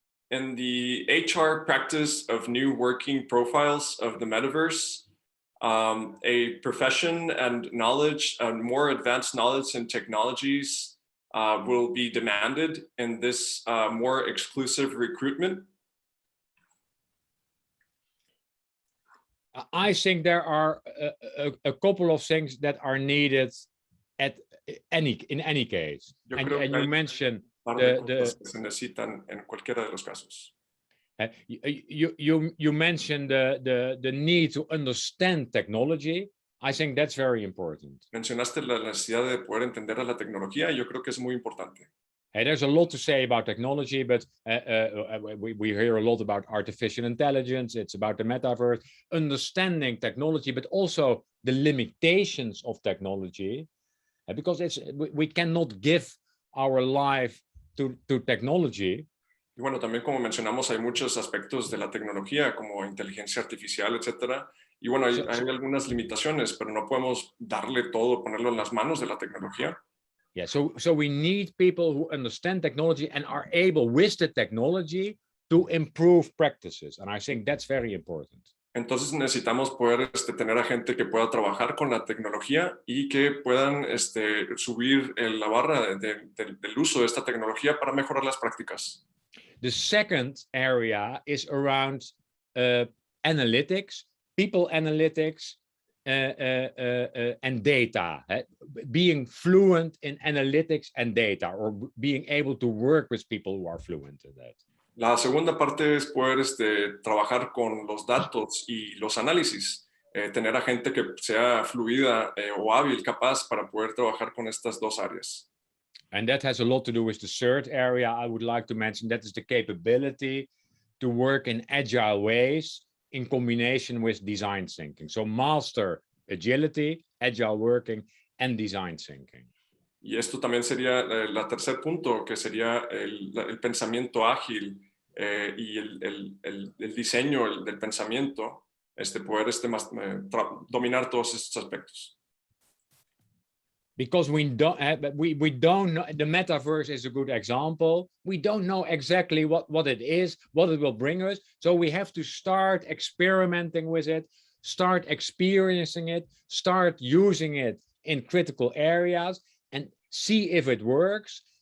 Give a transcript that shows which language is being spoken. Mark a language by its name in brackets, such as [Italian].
[English] In the HR practice of new working profiles of the metaverse, a profession and knowledge and more advanced knowledge and technologies will be demanded in this more exclusive recruitment. I think there are a couple of things that are needed in any case. And you mentioned [Spanish] que se necesitan en cualquiera de los casos. [English] You mentioned the need to understand technology. I think that's very important. [Spanish] Mencionaste la necesidad de poder entender a la tecnología y yo creo que es muy importante. [English] There's a lot to say about technology, but we hear a lot about artificial intelligence. It's about the metaverse, understanding technology, but also the limitations of technology, because we cannot give our life to technology. [Spanish] Y bueno, también como mencionamos, hay muchos aspectos de la tecnología, como inteligencia artificial, etcétera. Y bueno, hay algunas limitaciones, pero no podemos darle todo, ponerlo en las manos de la tecnología. [English] Yeah, so we need people who understand technology and are able with the technology to improve practices. And I think that's very important. [Spanish] Entonces necesitamos poder tener a gente que pueda trabajar con la tecnología y que puedan subir la barra del uso de esta tecnología para mejorar las prácticas. [English] The second area is around analytics, people analytics, and data. Being fluent in analytics and data, or being able to work with people who are fluent in that. [Spanish] La segunda parte es poder trabajar con los datos y los análisis, tener a gente que sea fluida o hábil, capaz para poder trabajar con estas dos áreas. [English] And that has a lot to do with the third area I would like to mention. That is the capability to work in agile ways in combination with design thinking. So master agility, agile working, and design thinking. [Spanish] Y esto también sería el tercer punto, que sería el pensamiento ágil y el diseño del pensamiento, poder dominar todos estos aspectos. [English] Because we don't know, the metaverse is a good example. We don't know exactly what it is, what it will bring us. So we have to start experimenting with it, start experiencing it, start using it in critical areas and see if it works.